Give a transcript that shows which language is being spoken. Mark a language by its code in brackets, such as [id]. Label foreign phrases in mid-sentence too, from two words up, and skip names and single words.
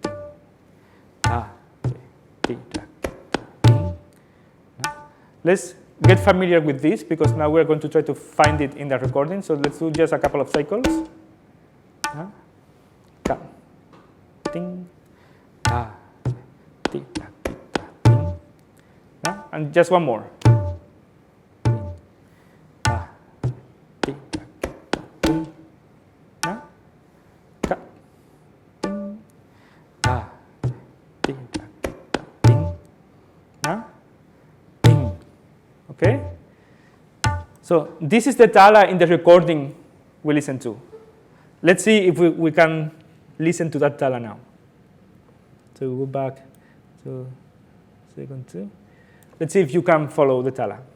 [en] Let's get familiar with this because now we're going to try to find it in the recording. So let's do just a couple of cycles. Ka, ting, ta, ti, ta, ti, ta, ting. And just one more. Ta, ti, ta, ta, ting. Ka, ting, ta, ti, ta, ta, ting. Ting. Okay? So this is the tala in the recording we listen to. Let's see if we can listen to that tala now. So we go back to second two. Let's see if you can follow the tala.